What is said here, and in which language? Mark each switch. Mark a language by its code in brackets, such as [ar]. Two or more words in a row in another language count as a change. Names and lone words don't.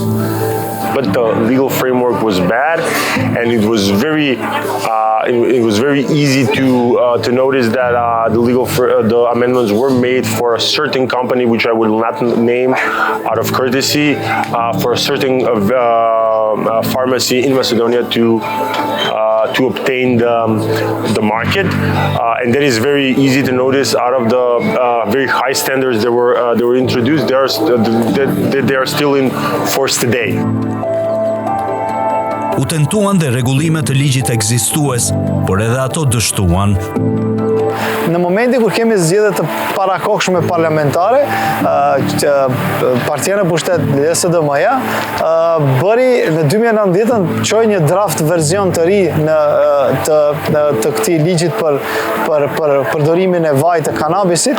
[en] But the legal framework was bad, and it was very easy to notice that the amendments were made for a certain company, which I will not name out of courtesy, for a certain pharmacy in Macedonia to obtain the market, and that is very easy to notice out of the very high standards that were introduced. They are still in force today. [sq] U tentuan dhe rregullimet të ligjit ekzistues, por edhe ato dështuan. Në momentin kur kemi zgjedhje të parakohshme parlamentare, Partia në pushtet LSDM-ja bëri në 2019 çoi një draft version të ri të këtij ligjit për përdorimin e vajit të kanabisit.